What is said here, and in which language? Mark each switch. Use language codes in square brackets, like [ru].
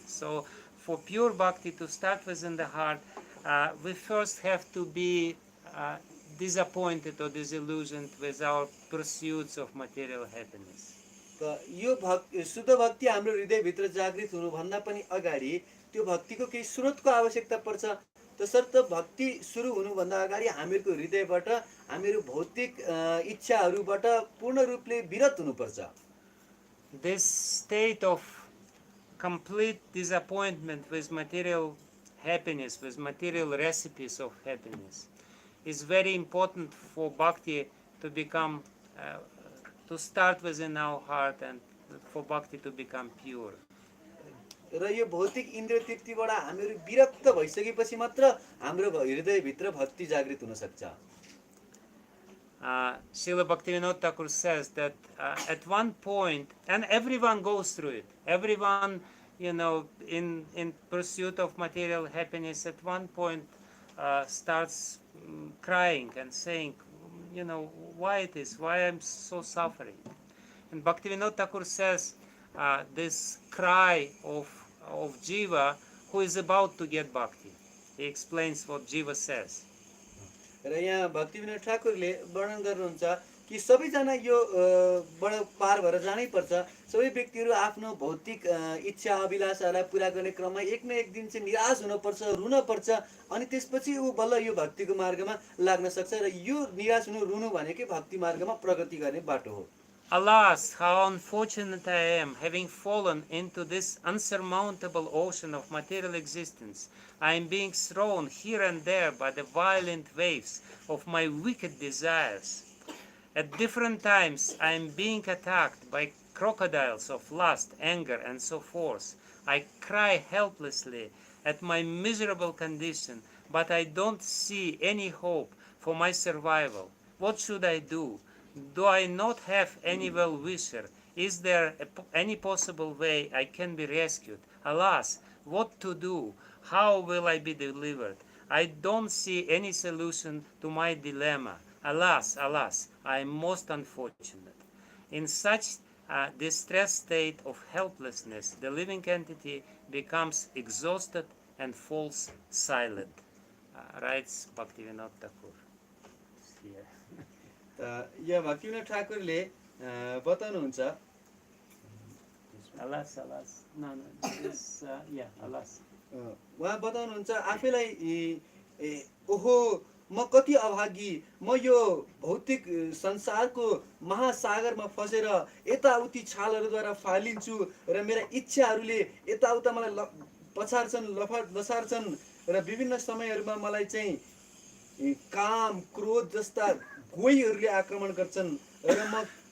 [en] So for pure bhakti to start within the heart, we first have to be disappointed or disillusioned with our pursuits of material happiness. [ne] त यो शुद्ध भक्ति हाम्रो हृदयभित्र जागृत हुनुभन्दा पनि अगाडि त्यो भक्तिको केही स्रोतको आवश्यकता पर्छ। तसर्थ भक्ति सुरु हुनुभन्दा अगाडि हामीहरूको हृदयबाट हामीहरू भौतिक इच्छाहरूबाट पूर्ण रूपले विरत हुनुपर्छ। [en] This state of complete disappointment with material happiness, with material recipes of happiness, is very important for bhakti to become, to start within our heart and for bhakti to become pure. [ne] र यो भौतिक इन्द्रिय तृप्तिबाट हामीहरू विरक्त भइसकेपछि मात्र हाम्रो हृदयभित्र भक्ति जागृत हुन सक्छ। [en] Srila Bhaktivinoda Thakur says that at one point, and everyone goes through it, everyone, in pursuit of material happiness, at one point starts crying and saying, why it is, why I'm so suffering. And Bhaktivinoda Thakur says this cry of Jiva who is about to get bhakti. He explains what Jiva says. [ne] र यहाँ भक्तिविनोद ठाकुरले वर्णन गर्नुहुन्छ कि सबैजना यो बाट पार भएर जानै पर्छ। सबै व्यक्तिहरू आफ्नो भौतिक इच्छा अभिलाषालाई पुरा गर्ने क्रममा एक न एक दिन चाहिँ निराश हुनुपर्छ, रुनुपर्छ, अनि त्यसपछि ऊ बल्ल यो भक्तिको मार्गमा लाग्न सक्छ। र यो निराश हुनु, रुनु भनेकै भक्ति मार्गमा प्रगति गर्ने बाटो हो। [en] Alas, how unfortunate I am, having fallen into this unsurmountable ocean of material existence. I am being thrown here and there by the violent waves of my wicked desires. At different times, I am being attacked by crocodiles of lust, anger, and so forth. I cry helplessly at my miserable condition, but I don't see any hope for my survival. What should I do? Do I not have any well-wisher? Is there any possible way I can be rescued? Alas, what to do? How will I be delivered? I don't see any solution to my dilemma. Alas, alas, I am most unfortunate. In such a distressed state of helplessness, the living entity becomes exhausted and falls silent, writes Bhaktivinoda Thakur. Here. [ne] यहाँ भक्तिविनोद ठाकुरले बताउनुहुन्छ [en] Alas, alas. No, this, alas. [ne] उहाँ बताउनुहुन्छ आफैलाई ओहो म कति अभागी, म यो भौतिक संसारको महासागरमा फसेर यताउति छालहरूद्वारा फालिन्छु र मेरा इच्छाहरूले यताउता मलाई पछार्छन्, लसार्छन् र विभिन्न समयहरूमा मलाई चाहिँ काम, क्रोध जस्ता गोहीहरूले आक्रमण गर्छन् र म